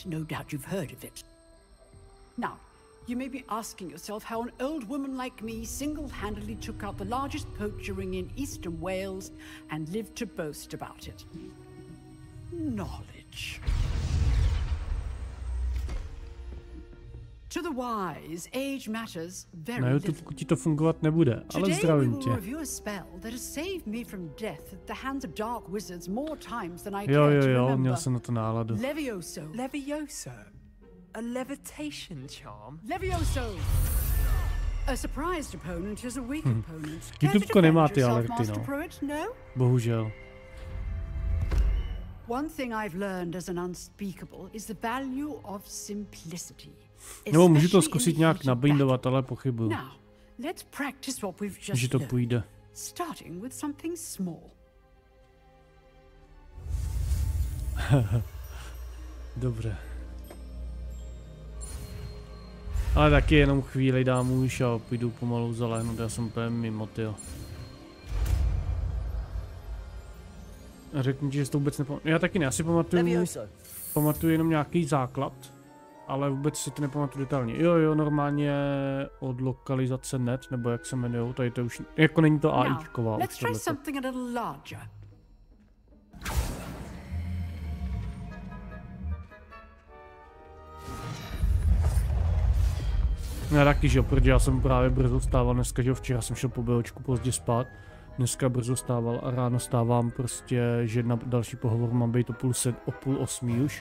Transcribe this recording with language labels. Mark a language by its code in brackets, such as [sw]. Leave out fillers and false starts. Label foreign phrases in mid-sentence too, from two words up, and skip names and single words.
[en] No doubt you've heard of it. Now, you may be asking yourself how an old woman like me single-handedly took out the largest poacher ring in eastern Wales and lived to boast about it. Knowledge. To the wise, age matters very [cs] Na YouTube ti to fungovat nebude, ale zdravím tě. Jo, měl jsem na to náladu. [en] Levioso. Levioso? A levitation charm? Levioso! A surprised opponent is a weak opponent. [cs] YouTubeko nemá ty alerty, no. Bohužel. [en] One thing I've learned as an unspeakable is the value of simplicity. [cs] Nebo můžu to zkusit nějak nabindovat, ale pochybuju. Že to půjde. Dobře. Ale taky jenom chvíli dám už a půjdu pomalu zalehnout, já jsem úplně mimo, tyjo. A řeknu ti, že to vůbec nepamatuju. Já taky ne, asi pamatuju jenom nějaký základ. Ale vůbec si to nepamatuju detailně. Jo, normálně od lokalizace net, nebo jak se jmenujou, tady to už, jako není to AIčková. [en] Let's try something a little larger. [cs] Já taky, že jo, protože já jsem právě brzo stával dneska, že jo, včera jsem šel po BOčku pozdě spát, dneska brzo stával a ráno stávám prostě, že na další pohovor mám být o půl osmí už.